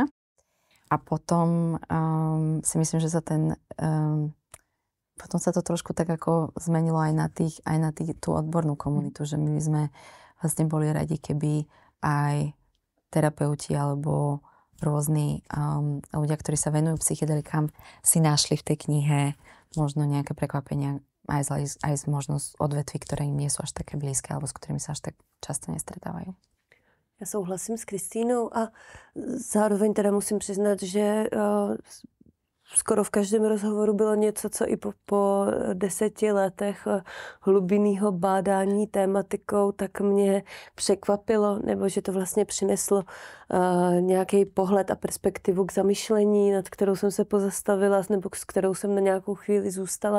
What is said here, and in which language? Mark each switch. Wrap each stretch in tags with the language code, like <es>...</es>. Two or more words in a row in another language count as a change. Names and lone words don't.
<sk>A potom si myslím, že potom sa to trošku tak ako zmenilo aj na tú odbornú komunitu, že my sme vlastne boli radi, keby aj terapeuti alebo rôzni ľudia, ktorí sa venujú psychedelikám, si našli v tej knihe možno nejaké prekvapenia aj z možno odvetví, ktoré im nie sú až také blízke alebo s ktorými sa až tak často nestretávajú.</sk> <cs>Já souhlasím s Kristýnou a zároveň teda musím přiznat, že skoro v každém rozhovoru bylo něco, co i po 10 letech hlubinného bádání tématikou, tak mě překvapilo, nebo že to vlastně přineslo nějaký pohled a perspektivu k zamyšlení, nad kterou jsem se pozastavila, nebo s kterou jsem na nějakou chvíli zůstala.</cs>